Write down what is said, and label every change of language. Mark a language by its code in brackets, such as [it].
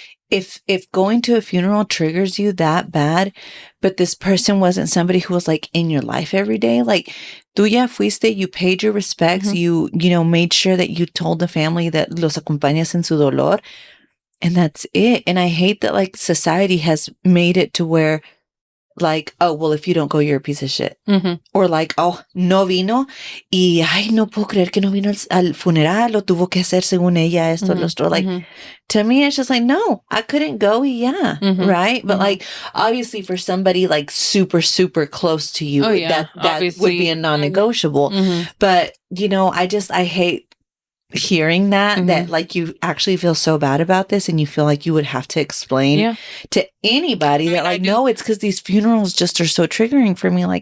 [en] If going to a funeral triggers you that bad, but this person wasn't somebody who was like in your life every day, like [es] tú ya fuiste, [en] you paid your respects, Mm-hmm. you made sure that you told the family that [es] los acompañas en su dolor, [en] and that's it. And I hate that like society has made it to where, like, oh, well, if you don't go, you're a piece of shit. Mm-hmm. [es] Or like, oh, no vino y, ay, no puedo creer que no vino al funeral, lo tuvo que hacer según ella, esto, lo otro. [en] Like, to me, it's just like, no, I couldn't go. Yeah. Mm-hmm. Right. But like, obviously for somebody like super, super close to you, that would be a non-negotiable. Mm-hmm. But, I hate hearing that like you actually feel so bad about this, and you feel like you would have to explain to anybody that like, no, it's because these funerals just are so triggering for me.